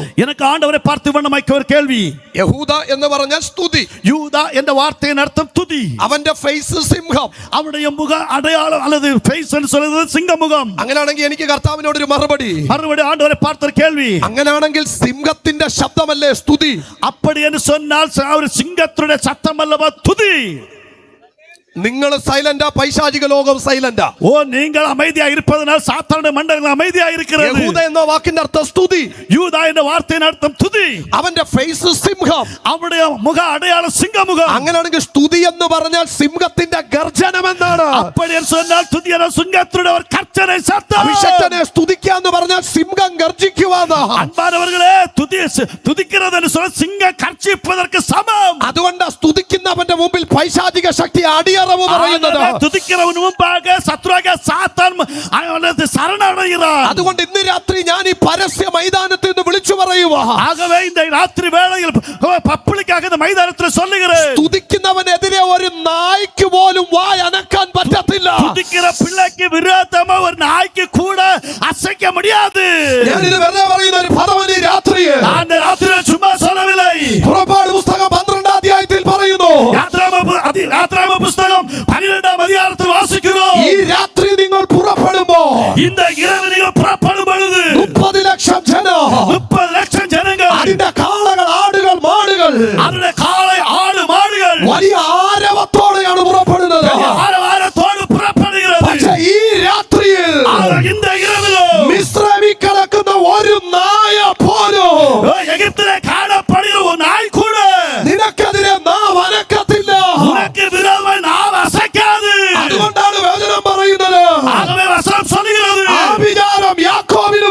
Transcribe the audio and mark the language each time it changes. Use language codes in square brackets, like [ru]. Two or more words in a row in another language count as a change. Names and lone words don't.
[ta] எனக்கு ஆண்டவரை பார்த்து வண்ணமாய்க்க ஒரு கேள்வி. [ml] യഹൂദ എന്ന് പറഞ്ഞാൽ സ്തുതി. [ta] யூதா என்ற வார்த்தையின் அர்த்தம் துதி. [ml] അവന്റെ ഫേസ് സിംഹം. [ta] அவருடைய முக அடையாளம் அல்லது ஃபேஸ் என்று சொல்றது சிங்க முகம். [ml] അങ്ങനെയാണെങ്കിൽ എനിക്ക് കർത്താവിനോട് ഒരു മറുപടി. [ta] ஆண்டவரை பார்த்த ஒரு கேள்வி. [ml] അങ്ങനെയാണെങ്കിൽ സിംഹത്തിന്റെ ശബ്ദമല്ലേ സ്തുതി? [ta] அப்படி என்று சொன்னால் அவர் சிங்கத்தினுடைய சத்தம் அல்லவா துதி? [ml] നിങ്ങൾ സൈലന്റാ, പൈശാചിക ലോകം സൈലന്റാ. [ta] ஓ, நீங்கள் அமைதியா இருப்பதனால் சாத்தானுடைய மண்டலம் அமைதியா இருக்கிறது. [ml] യഹൂദ എന്ന വാക്കിന്റെ അർത്ഥം സ്തുതി. [ta] யூதா என்ற வார்த்தையின் அர்த்தம் துதி. [ml] അവന്റെ ഫേസ് സിംഹം. [ta] அவருடைய முக அடையாளம் சிங்க முகம். [ml] അങ്ങനെയാണെങ്കിൽ സ്തുതി എന്ന് പറഞ്ഞാൽ സിംഹത്തിന്റെ ഗർജനം എന്നാണ്. [ta] அப்படி என்று சொன்னால் துதி என்ற சிங்கத்தினுடைய ஒரு கர்ச்சனை சத்தம். [ml] അഭിഷക്തനെ സ്തുതിക്കാന്ന് പറഞ്ഞാൽ സിംഹം ഗർജിക്കുവാനാ. [ta] அன்பானவர்களே, துதிக்கிறது என்று சொன்னால் சிங்கம் கர்ச்சிப்பதற்கு சமம். [ml] അതുകൊണ്ട് സ്തുതിക്കുന്നവന്റെ മുമ്പിൽ പൈശാചിക ശക്തി അടിയറവ് പറയുന്നത്. [ta] துதிக்கிறவன் முன்பாக சத்ருவாகிய சாத்தான் அவனது சரணடைகிறான். [ml] അതുകൊണ്ട് ഇന്ന് രാത്രി ഞാൻ ഈ പരസ്യ മൈതാനത്തിൽ നിന്ന് വിളിച്ചു പറയുക. [ta] ஆகவே இந்த ராத்திரி வேளையில் பப்ளிக்காக இந்த மைதானத்தில் சொல்லுகிறேன். [ml] സ്തുതിക്കുന്നവനെതിരെ ഒരു നായ്ക്ക് പോലും വായ അനക്കാൻ പറ്റത്തില്ല. [ta] துதிக்கிற பிள்ளைக்கு விரோதமா ஒரு நாய்க்கு கூட அசைக்க முடியாது. [ml] ഞാൻ ഇത് വെറുതെ പറയുന്ന ഒരു പദമല്ല ഈ രാത്രിയിൽ. [ta] அந்த ராத்திரியில் சும்மா சொல்லவில்லை. [ml] പുറപ്പാട് പുസ്തകം 12 അധ്യായത്തിൽ പറയുന്നു. [ta] யாத்ராம புஸ்தகம் 12 அதிகாரத்தில் வாசிக்கிறோம். [ml] ഈ രാത്രി നിങ്ങൾ പുറപ്പെടുമ്പോ, [ta] இந்த இரவு நீங்கள் പുറപ്പെടും பொழுது [ml] 30 ലക്ഷം ജനം, [ta] 30 லட்சம் ஜனங்கள், [ml] അതിന്റെ കാളകൾ, ആടുകൾ, മാടുകൾ, [ta] அவருடைய காளை, ஆடு, மாடுகள் [ml] വലിയ ആരവത്തോടെയാണ് പുറപ്പെടുന്നത്. [ta] ஆரவாரத்தோடு புறப்படுகிறது. [ml] പക്ഷേ ഈ രാത്രിയിൽ [ta] இந்த இரவிலும் [ml] മിസ്രൈമിൽ കിടക്കുന്ന ഒരു നായ പോലും [ta] எகிப்திலே காணப்படுகிற ஒரு நாய் கூட [ml] നിനക്കെതിരെ നാവ് അനക്കത്തില്ല. [ta] உனக்கு விரோதமாய் நாவு அசைக்காது. [ml] അതുകൊണ്ടാണ് വചനം പറയുന്നത്. [ta] ஆகவே வசனம் சொல்லுகிறது, [ml] ആഭിചാരം യാക്കോബ്